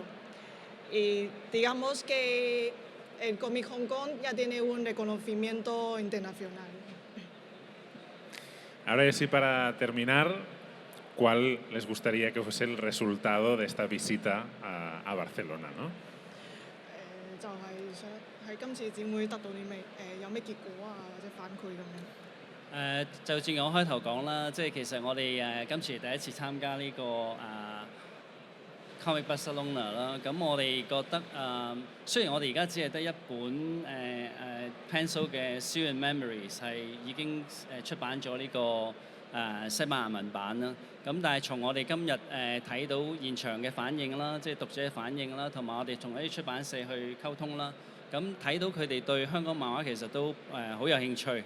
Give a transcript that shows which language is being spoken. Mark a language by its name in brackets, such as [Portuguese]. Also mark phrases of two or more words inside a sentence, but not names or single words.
[Spanish] Y digamos que el cómic Hong Kong ya tiene un reconocimiento internacional. Ahora sí, para terminar, ¿cuál les gustaría que fuese el resultado de esta visita a Barcelona, ¿no? [Cantonese] 就係想喺今次展會得到啲咩有咩結果啊，或者反饋咁樣。就正如我開頭講啦，即係其實我哋今次第一次參加呢個Comic Barcelona 啦，咁我哋覺得雖然我哋而家只係得一本Pencil 嘅 Seal and Memories 係已經出版咗呢個西班牙文版啦，咁但係從我哋今日睇到現場嘅反應啦，即係讀者嘅反應啦，同埋我哋同一啲出版社去溝通啦，咁睇到佢哋對香港漫畫其實都好有興趣。